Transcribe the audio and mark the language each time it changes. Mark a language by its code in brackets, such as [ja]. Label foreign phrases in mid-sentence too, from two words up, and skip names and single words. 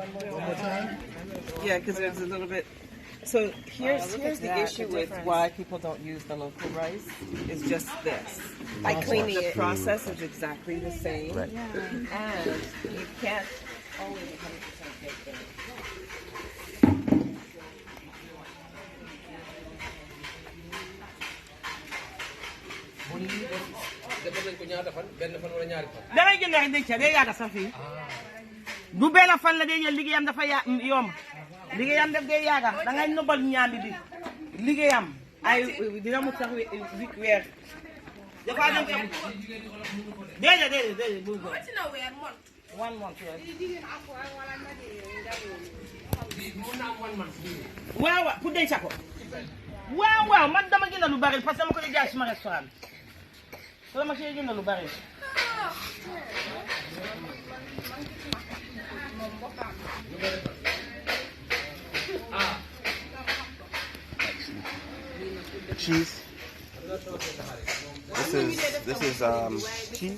[en] One more time? Yeah, because there's a little bit. So here's the issue with why people don't use the local rice is just this. Like cleaning the process is exactly the same, Right. and you can't always 100% make it. [wo] Dara jël rek denc day yàgg sax fii. Du benn fan la day jël liggéeyam dafa yomb. Liggéeyam daf day yàgg da ngay nobal ñaambi bi. Liggéeyam ay dina mu sax weer. Dafa dem sax. Déedéet bu ko. 1 month. Waaw pour denc ko. Wow, man dama gën lu bari [fr] parce que [wo] dama ko jaay suma restaurant. So dama ci gën lu bari. [en] Cheese. This is cheese.